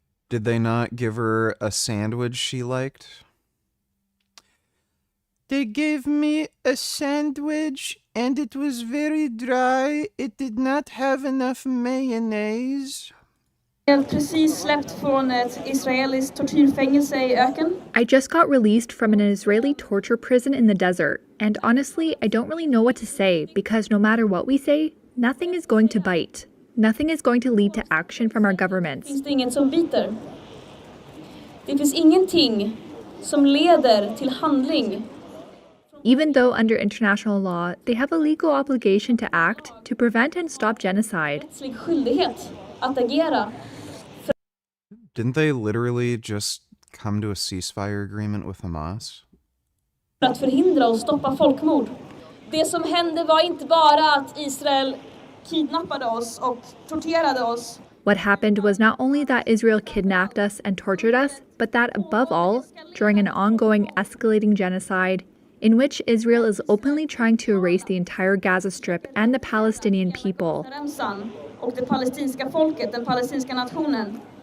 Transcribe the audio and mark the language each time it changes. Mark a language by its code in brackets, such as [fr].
[en] Did they not give her a sandwich she liked? They gave me a sandwich and it was very dry. It did not have enough mayonnaise. [sv] Precis släppt från ett israeliskt tortyrfängelse i öken. [en] I just got released from an Israeli torture prison in the desert, and honestly, I don't really know what to say because no matter what we say, nothing is going to bite. Nothing is going to lead to action from our governments. [sv] Finns det inget som biter? Det finns ingenting som leder till handling. [en] Even though under international law, they have a legal obligation to act to prevent and stop genocide. [sv] Rättslig skyldighet att agera. [en] Didn't they literally just come to a ceasefire agreement with Hamas? [sv] För att förhindra och stoppa folkmord. Det som hände var inte bara att Israel kidnappade oss och torterade oss. [en] What happened was not only that Israel kidnapped us and tortured us, but that above all, during an ongoing escalating genocide, in which Israel is openly trying to erase the entire Gaza Strip and the Palestinian people. [sv] Och det palestinska folket, den palestinska nationen.